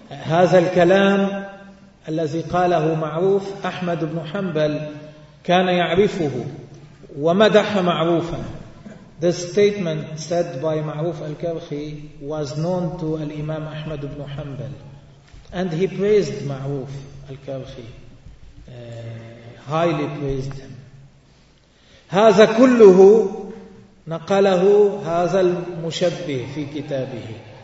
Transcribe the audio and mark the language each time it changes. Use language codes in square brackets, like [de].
[ar] هذا الكلام الذي قاله معروف أحمد بن حنبل كان يعرفه ومدح معروفا. [en] This statement said by معروف الكرخي was known to الإمام أحمد بن حنبل, and he praised معروف الكرخي, highly praised him. [ar] هذا كله نقله هذا المشبه في كتابه.